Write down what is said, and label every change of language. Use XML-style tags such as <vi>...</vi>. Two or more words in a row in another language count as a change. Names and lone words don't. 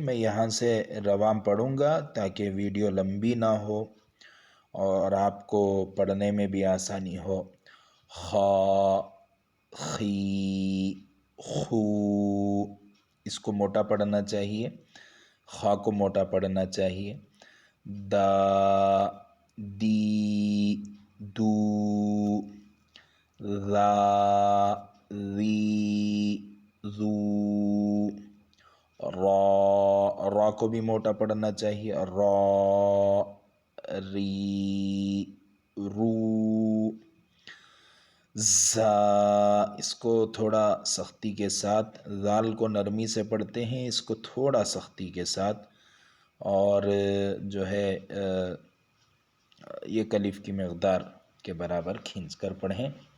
<ur>میں یہاں سے رواں پڑھوں گا تاکہ ویڈیو لمبی نہ ہو اور آپ کو پڑھنے میں بھی آسانی ہو۔ خا خی خو، اس کو موٹا پڑھنا چاہیے، خا کو موٹا پڑھنا چاہیے۔ دا دی دو، را ری زو، را، را کو بھی موٹا پڑھنا چاہیے، را ری رو، زا، اس کو تھوڑا سختی کے ساتھ، زال کو نرمی سے پڑھتے ہیں، اس کو تھوڑا سختی کے ساتھ، اور جو ہے 1 الف کی مقدار کے برابر کھینچ کر پڑھیں۔</ur>